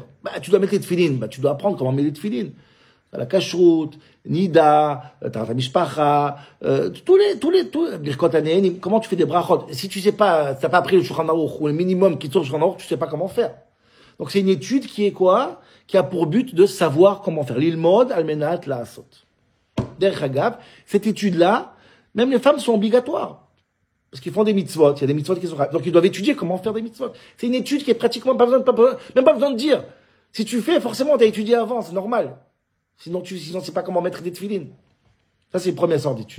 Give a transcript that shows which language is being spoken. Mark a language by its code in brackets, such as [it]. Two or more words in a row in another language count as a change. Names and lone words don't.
[fr] Tu dois mettre les tefilines. Tu dois apprendre comment mettre les tefilines. La [he] כשרות, נידה, טהרת משפחה, ברכות הנהנין, [fr] comment tu fais des brachot. Si tu sais pas, t'as pas appris le Shulchan Aruch, ou le minimum qui tourne le Shulchan Aruch, tu sais pas comment faire. Donc c'est une étude qui est quoi? Qui a pour but de savoir comment faire. [he] ללמוד על מנת לעשות. דרך אגב, [fr] cette étude-là, même les femmes sont obligatoires. Parce qu'ils font des mitzvot, il y a des mitzvot qui sont donc ils doivent étudier comment faire des mitzvot. C'est une étude qui est pratiquement même pas besoin de dire. Si tu fais, forcément, t'as étudié avant, c'est normal. Sinon, c'est pas comment mettre des tefilines. Ça, c'est une première sorte d'étude.